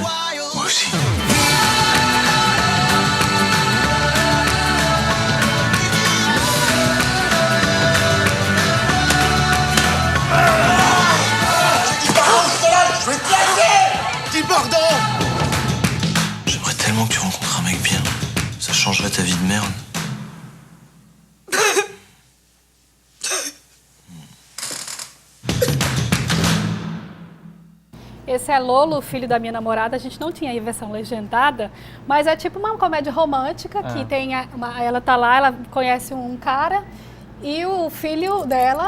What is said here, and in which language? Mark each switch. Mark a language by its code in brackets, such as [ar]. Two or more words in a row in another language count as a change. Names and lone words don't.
[fr] Moi aussi. Pardon! J'aimerais tellement que tu rencontres un mec bien. Ça changerait ta vie de merde. [pt] Esse é Lolo, filho da minha namorada. A gente não tinha aí versão legendada, mas é tipo uma comédia romântica que tem ela tá lá, ela conhece um cara e o filho dela.